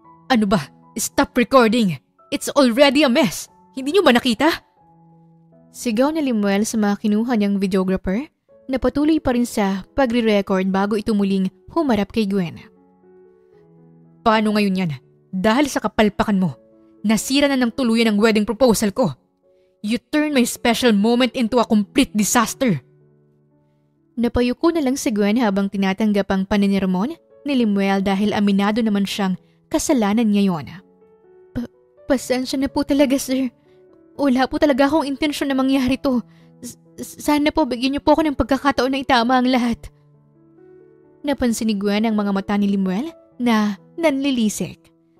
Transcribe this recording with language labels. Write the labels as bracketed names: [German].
[Filipino] Ano ba? [English] Stop recording! It's already a mess! [Filipino] Hindi niyo ba nakita? Sigaw na Lemuel sa mga kinuha niyang videographer na patuloy pa rin sa pagre-record bago ito muling humarap kay Gwen. Paano ngayon yan? Dahil sa kapalpakan mo, nasira na ng tuluyan ang wedding proposal ko. [English] You turned my special moment into a complete disaster. [Filipino] Napayuko na lang si Gwen habang tinatanggap ang paninirmon ni Lemuel dahil aminado naman siyang kasalanan niya yon. Pasensya na po talaga, sir. Wala po talaga akong intensyon na mangyari to. Sana po bigyan niyo po ako ng pagkakataon na itama ang lahat. Napansin ni Gwen ang mga mata ni Lemuel na nanlilisik.